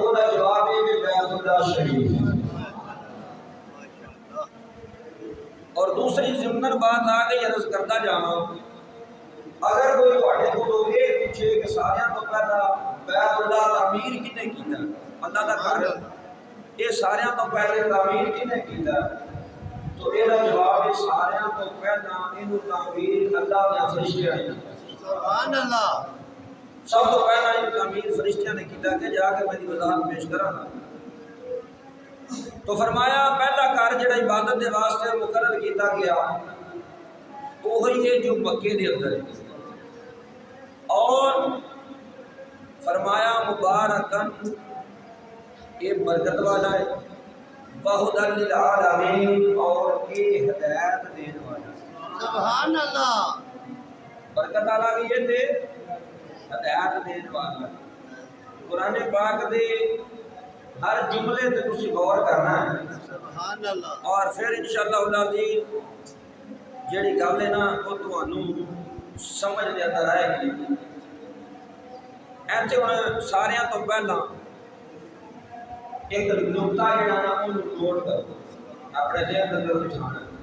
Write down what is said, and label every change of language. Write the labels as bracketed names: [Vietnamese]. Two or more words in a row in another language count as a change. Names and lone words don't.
[Punjabi] وہ دا جواب ہے کہ بیت اللہ شریف. اور دوسری ضمن بات آ گئی عرض کرتا جانا اگر کوئی تواڈے کول یہ پوچھے کہ سارے تو پہلا بیت اللہ تعمیر کنے کیتا اللہ دا گھر یہ سارے تو پہلے تعمیر کنے کیتا تو یہ جواب ہے سارے تو پہلا اینو تعمیر اللہ دے فرشتیاں نے کیتا. [Arabic] سبحان اللہ. [Punjabi] سب تو پہلا اینو تعمیر فرشتیاں نے کیتا کہ جا کے میں وضاحت پیش کراں گا. تو فرمایا پہلا گھر جڑا عبادت دے واسطے مقرر کیتا گیا وہی ہے جو مکے دے اندر ہے اور فرمایا مبارکن یہ برکت والا ہے [Arabic] وہدی للعالمین [Punjabi] اور یہ ہدایت دینے والا ہے. [Arabic] سبحان اللہ. [Punjabi] برکت والا بھی یہ تے ہدایت دینے والا ہے. قرآن پاک دے ہر جملے تے تسی غور کرنا ہے. [Arabic] سبحان اللہ. [Punjabi] اور پھر [Arabic] انشاءاللہ العزیز [Punjabi] جڑی گل ہے نا وہ تانوں سمجھ دے اندر آئے گی. ایتھے ہن سارے تو پہلا ایک نقطہ جڑا نا اونوں نوٹ کرو اپنے ذہن اندر بٹھانا.